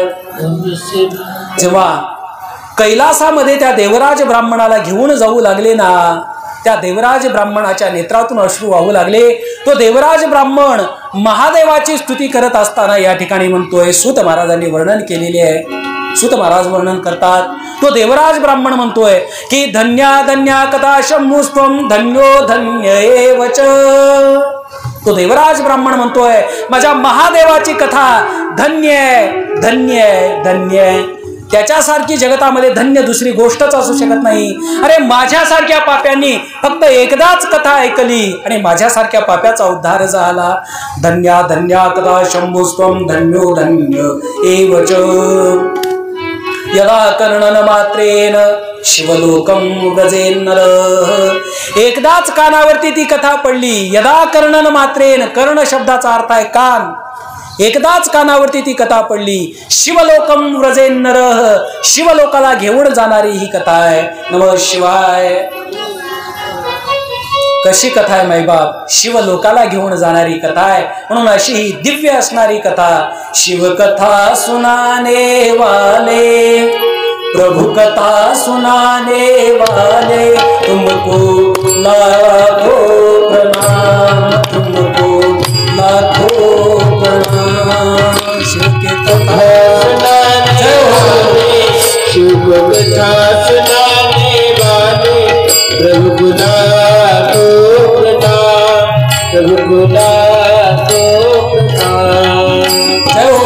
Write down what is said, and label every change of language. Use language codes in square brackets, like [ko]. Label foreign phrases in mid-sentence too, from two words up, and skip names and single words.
[mr] जेव्हा कैलासामध्ये त्या देवराज ब्राह्मणाला घेऊन जाऊ लागले ना, त्या देवराज ब्राह्मणाच्या नेत्रातून अश्रू वाहू लागले. तो देवराज ब्राह्मण महादेवाची स्तुती करत असताना या ठिकाणी म्हणतोय, सूत महाराजांनी वर्णन केलेले आहे. सूत महाराज वर्णन करतात, तो देवराज ब्राह्मण म्हणतोय की [sa] धन्या धन्या कथा शंभुस्त्वं धन्यो धन्य एवच. [mr] तो देवराज ब्राह्मण म्हणतोय, माझ्या महादेवाची कथा धन्य धन्य धन्य, त्याच्यासारखी जगतामध्ये धन्य दुसरी गोष्टच असू शकत नाही. अरे माझ्यासारख्या पाप्यांनी फक्त एकदाच कथा ऐकली आणि माझ्यासारख्या पाप्याचा उद्धार झाला. [sa] धन्या धन्या कथा शंभुस्त्वं धन्यो धन्य एवच. यदा कर्णन मात्रेन शिवलोकम व्रजेन्नर. [mr] एकदाच कानावरती ती कथा पडली. [sa] यदा कर्णन मात्रेन, [mr] कर्ण शब्दाचा अर्थ आहे कान. एकदाच कानावरती ती कथा पडली. [sa] शिवलोकम व्रजेन्नर, [mr] शिवलोकाला घेऊन जाणारी ही कथा आहे. [sa] नमः शिवाय. [mr] कशी कथा आहे माईबाप? शिवलोकाला घेऊन जाणारी कथा आहे. म्हणून अशी ही दिव्य असणारी कथा. [hi] शिवकथा सुनाने वाले, प्रभु कथा सुनाने वाले, तुमको लाखों प्रणाम, तुमको लाखों प्रणाम. शिव के कथा सुनाने वाले, शिव कथा सुनाने वाले, प्रभु को लाखों प्रणाम, प्रभु को लाखों प्रणाम. जय हो.